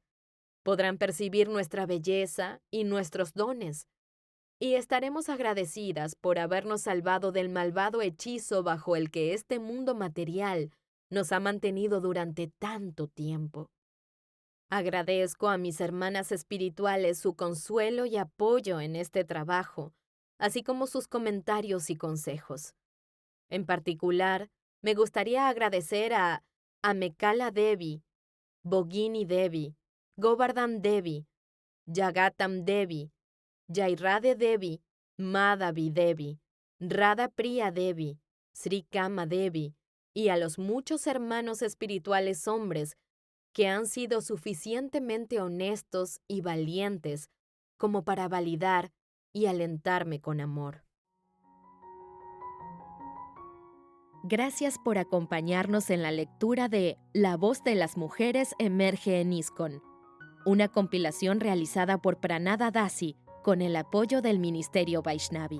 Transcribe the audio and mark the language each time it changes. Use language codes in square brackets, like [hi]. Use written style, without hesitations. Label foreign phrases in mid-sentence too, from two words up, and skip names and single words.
[es] Podrán percibir nuestra belleza y nuestros dones, y estaremos agradecidas por habernos salvado del malvado hechizo bajo el que este mundo material nos ha mantenido durante tanto tiempo. Agradezco a mis hermanas espirituales su consuelo y apoyo en este trabajo, así como sus comentarios y consejos. En particular, me gustaría agradecer a Amekala Devi, Bogini Devi, Govardhan Devi, Jagatam Devi, Jairade Devi, Madhavi Devi, Radha Priya Devi, Sri Kama Devi y a los muchos hermanos espirituales hombres que han sido suficientemente honestos y valientes como para validar y alentarme con amor. Gracias por acompañarnos en la lectura de La voz de las mujeres emerge en ISKCON, una compilación realizada por Pranada Dasi con el apoyo del Ministerio Vaishnavi.